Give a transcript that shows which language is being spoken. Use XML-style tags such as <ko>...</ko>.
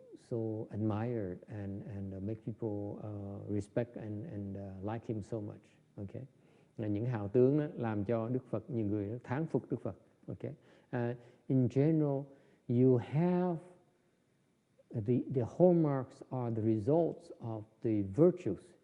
<en>so admired and make people respect and like him so much.</en> <vi>Okay, là những hào tướng đó làm cho Đức Phật, nhiều người thán phục Đức Phật.</vi> <en>Okay, in general, you have the hallmarks are the results of the virtues.</en>